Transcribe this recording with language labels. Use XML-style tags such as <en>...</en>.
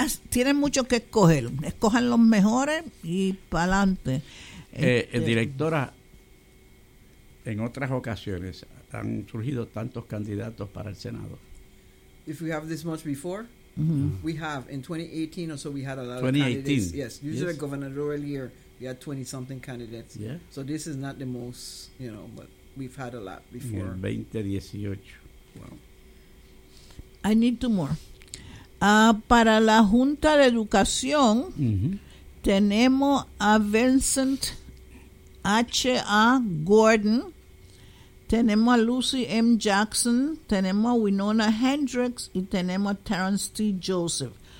<es>Tienen mucho que escoger. Escojan los mejores y para adelante. Directora, en otras ocasiones han surgido tantos candidatos para el Senado.</es> <en>If we have this much before, we have in 2018 or so we had a lot of candidates. Yes, usually yes. A gubernatorial year we had 20 something candidates. Yeah. So this is not the most, you know, but we've had a lot before.</en> <es>En 2018. Wow.</es> <en>I need two more.</en> <es>Para la Junta de Educación tenemos a Vincent H.A. Gordon. Tenemos a Lucy M. Jackson, tenemos a Winona Hendricks y tenemos a Terrence T. Joseph.</es>